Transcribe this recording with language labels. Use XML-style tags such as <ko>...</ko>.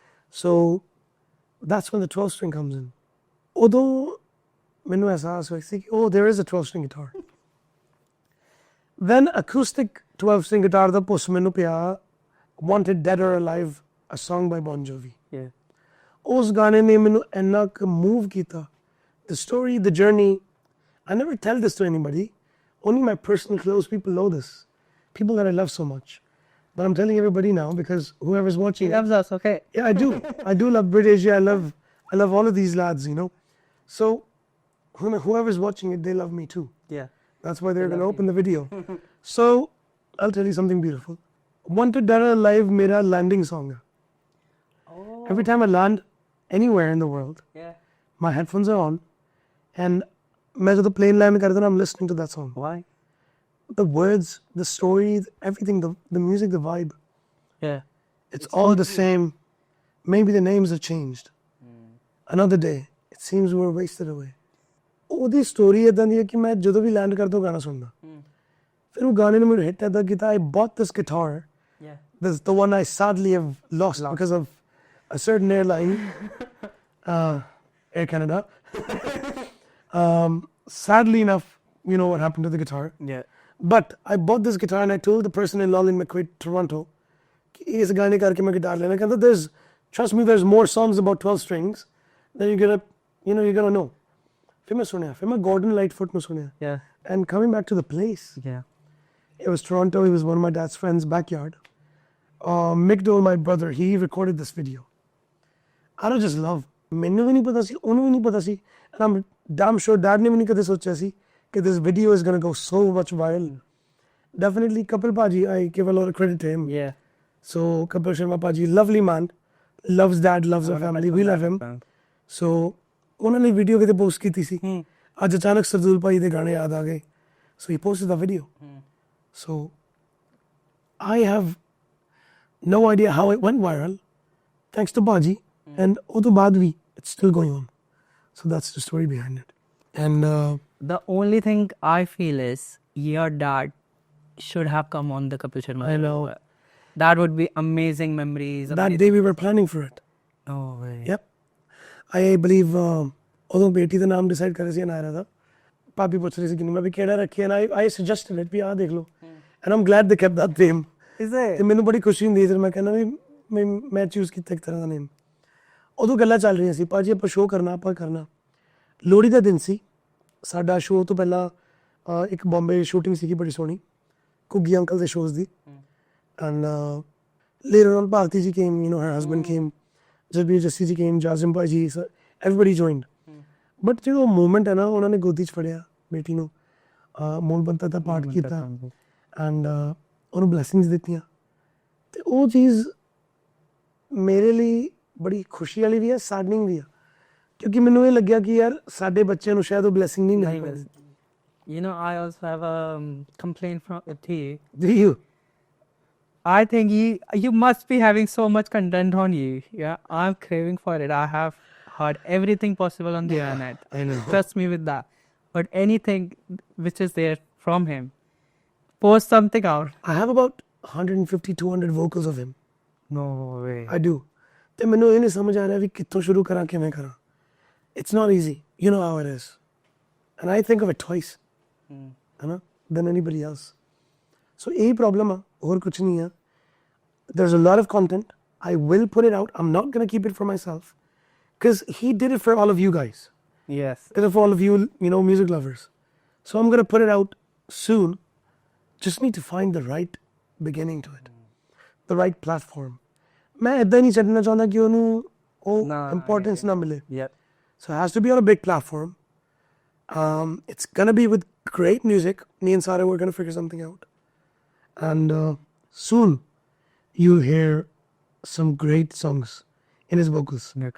<en>So that's when the 12-string comes in.</en> <pa>ਉਦੋਂ ਮੈਨੂੰ ਅਹਿਸਾਸ ਹੋਇਆ ਸੀ ਕਿ</pa> <en>oh there is a 12-string guitar. Then acoustic 12-string guitar</en> <pa>ਦਾ ਪੁੱਛ ਮੈਨੂੰ ਪਿਆ</pa> <en>Wanted Dead or Alive, a song by Bon Jovi. Yeah.</en> <pa>ਉਸ ਗਾਣੇ ਨੇ ਮੈਨੂੰ ਇੰਨਾ ਕੁ move ਕੀਤਾ.</pa> <en>The story, the journey, I never tell this to anybody. Only my personal close people know this. People that I love so much. But I'm telling everybody now because whoever's watching. He loves us, okay. Yeah, I do. I do love BritAsia. I love all of these lads, you know. So whoever's watching it, they love me too. Yeah. That's why they're going to open the video. So I'll tell you something beautiful.</en> <hi>Wanted Dead or Alive mera landing song hai.</hi> <en>Oh. Every time I land anywhere in the world, Yeah. my headphones are on and</en> <hi>मैं जब plane land करता हूँ,</hi> <en>I'm listening to that song. Why? The words, the story, everything, the music, the vibe. Yeah. It's all the same. Maybe the names have changed. Another day, it seems we were wasted away.</en> <pa>ਉਹਦੀ story ਇਦਾਂ ਦੀ ਹੈ ਕਿ ਮੈਂ ਜਦੋਂ ਵੀ land ਕਰਦਾ ਗਾਣਾ ਸੁਣਦਾ. ਫਿਰ ਉਹ ਗਾਣੇ ਨੇ ਮੈਨੂੰ ਹਿੱਟ ਇਦਾਂ ਕੀਤਾ.</pa> <en>I bought this guitar. Yeah. This the one I sadly have lost because of a certain airline, Air Canada. Sadly enough, you know what happened to the guitar. Yeah. But I bought this guitar and I told the person in Lolin McQuaid, Toronto,</en> <hi>कि इस गाने करके मैं guitar लेना.</hi> <en>कहता trust me, there's more songs about 12 strings that you're gonna know.</en> <pa>फिर मैं सुनिया, फिर मैं Gordon Lightfoot में सुनिया.</pa> <en>Yeah. And coming back to the place, Yeah. it was Toronto. It was one of my dad's friends' backyard. Mick Dole, my brother, he recorded this video. Out of just love.</en> <pa>ਮੈਨੂੰ ਵੀ ਨਹੀਂ ਪਤਾ ਸੀ, ਉਹਨੂੰ ਵੀ ਨਹੀਂ ਪਤਾ ਸੀ.</pa> <en>And I'm damn sure</en> <pa>dad ਨੇ ਵੀ ਨਹੀਂ ਕਦੇ ਸੋਚਿਆ ਸੀ ਕਿ</pa> <en>this video is going to go so much viral. Definitely Kapil Paji, I give a lot of credit to him. Yeah. So Kapil Sharma Paji, lovely man, loves dad, loves our family, we love him.</en> <pa>So ਉਹਨਾਂ ਨੇ video ਕਿਤੇ post ਕੀਤੀ ਸੀ. ਅੱਜ ਅਚਾਨਕ ਸਰਦੂਲ ਭਾਈ ਦੇ ਗਾਣੇ ਯਾਦ ਆ ਗਏ.</pa> <en>So he posted the video. So I have no idea how it went viral, thanks to Baji. And</en> <pa>ਉਹ ਤੋਂ ਬਾਅਦ ਵੀ</pa> <en>it's still going on. So that's the story behind it. And The only thing I feel is your dad should have come on the Kapil Sharma. I know. That would be amazing memories. that day we were planning for it. No way. Yep.</en> <pa>I believe ਉਦੋਂ ਬੇਟੀ ਦਾ ਨਾਮ decide ਕਰ ਰਹੀ ਸੀ ਨਾਇਰਾ ਦਾ. ਭਾਬੀ ਪੁੱਛ ਰਹੀ ਸੀ ਕਿ ਮੈਂ ਵੀ ਕਿਹੜਾ ਰੱਖਿਆ</pa> <en>and I suggested it</en> <pa>ਵੀ ਆਹ ਦੇਖ ਲਓ.</pa> <en>And I'm glad they kept that name. Is it?</en> <pa>ਤੇ ਮੈਨੂੰ ਬੜੀ ਖੁਸ਼ੀ ਹੁੰਦੀ ਜਦ ਮੈਂ ਕਹਿੰਦਾ ਵੀ ਮੈਂ ਚੂਜ਼ ਕੀਤਾ ਇੱਕ ਤਰ੍ਹਾਂ ਦਾ ਨੇਮ. ਉਦੋਂ ਗੱਲਾਂ ਚੱਲ ਰਹੀਆਂ ਸੀ ਭਾਜੀ ਆਪਾਂ ਸ਼ੋਅ ਕਰਨਾ ਆਪਾਂ ਕਰਨਾ. ਲੋਹੜੀ ਦਾ ਦਿਨ ਸੀ ਸਾਡਾ ਸ਼ੋਅ ਤੋਂ ਪਹਿਲਾਂ ਇੱਕ ਬੰਬੇ ਸ਼ੂਟਿੰਗ ਸੀਗੀ ਬੜੀ ਸੋਹਣੀ ਘੁੱਗੀ ਅੰਕਲ ਦੇ shows ਦੀ. And</pa> <en>Later on, Bharti ji came, you know, her husband came, Jasbir Jassi ji came, Jasbir ji, so everybody joined.</en> <pa>But</pa> <hi>जो moment है ना,</hi> <pa>उन्होंने गोदी च फड़िया बेटी ਨੂੰ ਮੂਲ ਬੰਤਾ ਦਾ ਪਾਠ ਕੀਤਾ ਐਂਡ ਉਹਨੂੰ ਬਲੇਸਿੰਗਸ ਦਿੱਤੀਆਂ ਤੇ ਉਹ ਚੀਜ਼ ਮੇਰੇ ਲਈ ਬੜੀ ਖੁਸ਼ੀ ਵਾਲੀ ਵੀ ਹੈ, ਸਾਡਨਿੰਗ ਵੀ ਹੈ, ਕਿਉਂਕਿ ਮੈਨੂੰ ਇਹ ਲੱਗਿਆ ਕਿ ਯਾਰ ਸਾਡੇ ਬੱਚਿਆਂ ਨੂੰ ਸ਼ਾਇਦ ਉਹ ਬਲੇਸਿੰਗ ਨਹੀਂ ਮਿਲ ਪਾਈ.</pa> <en>You know, I also have a complaint from to you. Do you? I think you must be having so much content on you. Yeah, I'm craving for it. I have heard everything possible on the internet. I know. Trust me with that. But anything which is there from him, post something out. I have about 150, 200 vocals of him. No way. I do.</en> <pa>ਤੇ ਮੈਨੂੰ ਇਹ ਨਹੀਂ ਸਮਝ ਆ ਰਿਹਾ ਵੀ ਕਿੱਥੋਂ ਸ਼ੁਰੂ ਕਰਾਂ ਕਿਵੇਂ ਕਰਾਂ.</pa> <en>It's not easy. You know how it is. And I think of it twice. ਹੈ ਨਾ than anybody else.</en> <pa>So ਇਹੀ problem ਆ, ਹੋਰ ਕੁਝ ਨਹੀਂ ਆ.</pa> <en>There's a lot of content. I will put it out. I'm not going to keep it for myself. Because he did it for all of you guys. Yes. Did it for all of you, you know, music lovers. So I'm going to put it out soon. Just need to find the right beginning to it. The right platform.</en> <hi>मैं इतना नहीं चढ़ना चाहता कि उन्हें वो importance ना मिले.</hi> <en>Yep. So it has to be on a big platform. It's going to be with great music. Me and Sarah, we're going to figure something out. And soon you'll hear some great songs in his vocals.</en>